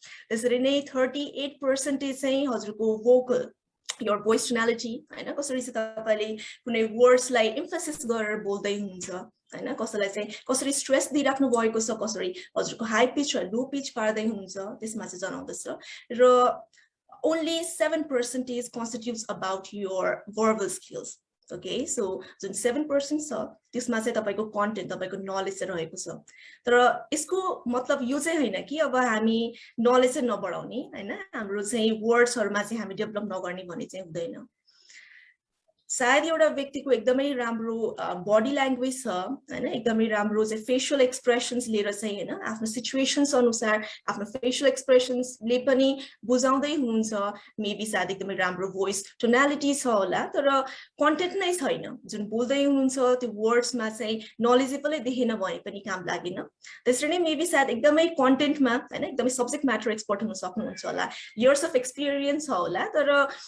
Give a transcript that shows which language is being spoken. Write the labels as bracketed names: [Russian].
[Nepali] त्यसरी नै 38% चाहिँ हजुरको भोकल [English] your voice tonality [Nepali] हैन कसरी चाहिँ तपाईले कुनै वर्ड्सलाई एम्फसिस गरेर बोल्दै हुनुहुन्छ हैन कसैलाई चाहिँ कसरी स्ट्रेस दिइराख्नु भएको छ कसरी हजुरको हाई पिच र लो पिच पार्दै हुनुहुन्छ त्यसमा चाहिँ जनाउँदछ र [English] only 7% constitutes about your verbal skills. [Nepali] Okay, so जुन 7% छ त्यसमा चाहिँ तपाईको कन्टेन्ट तपाईको नलेज चाहिँ रहेको छ तर यसको मतलब यो चाहिँ हैन कि अब हामी नलेज चाहिँ नबढाउने हैन हाम्रो चाहिँ वर्ड्सहरुमा चाहिँ हामी डेभलप नगर्ने भन्ने चाहिँ हुँदैन सायद एउटा व्यक्तिको एकदमै राम्रो बडी ल्याङ्ग्वेज छ हैन एकदमै राम्रो चाहिँ फेशियल एक्सप्रेसन्स लिएर चाहिँ हैन आफ्नो सिचुएशन्स अनुसार आफ्नो फेशियल एक्सप्रेसन्स ले पनि बुझाउँदै हुनुहुन्छ मेबी सायद एकदमै राम्रो भोइस टोनालिटी छ होला तर कन्टेन्ट नै छैन जुन बोल्दै हुनुहुन्छ त्यो वर्ड्समा चाहिँ नलेजेबलै देखेन भने पनि काम लागेन त्यसरी नै मेबी सायद एकदमै कन्टेन्टमा हैन एकदमै सब्जेक्ट म्याटर एक्सपर्ट हुन सक्नुहुन्छ होला इयर्स अफ एक्सपिरियन्स छ होला तर